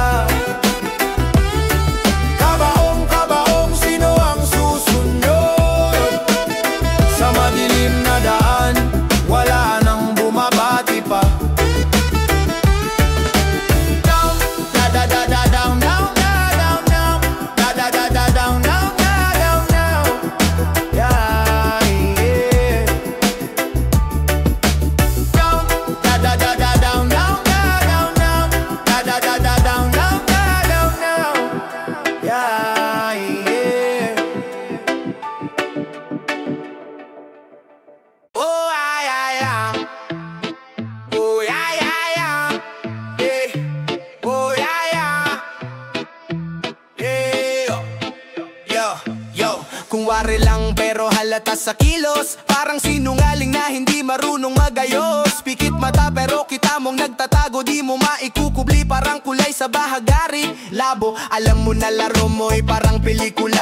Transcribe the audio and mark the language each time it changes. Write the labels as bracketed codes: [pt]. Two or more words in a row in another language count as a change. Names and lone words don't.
[tl] Kabaong, kabaong, sino ang susunod? Sa madilim na daan, wala nang bumabati pa. [en] Down, da da da da down, down, down, down, da da da da down, down, down, down, yeah, yeah. Down, da da da da down, down, down, down, da da da da down, down, down, down, yeah, yeah. Oh yeah, yeah. Oh yeah, yeah, yeah. Yeah. Oh yeah, yeah. Yeah. Yo, yo. [tl] Kung wari lang pero halata sa kilos. Parang sinungaling na hindi marunong magayos. Pikit mata pero kita mong nagtatago. Di mo maikukubli parang kulay sa bahagari. Labo, alam mo na laro mo'y parang pelikula.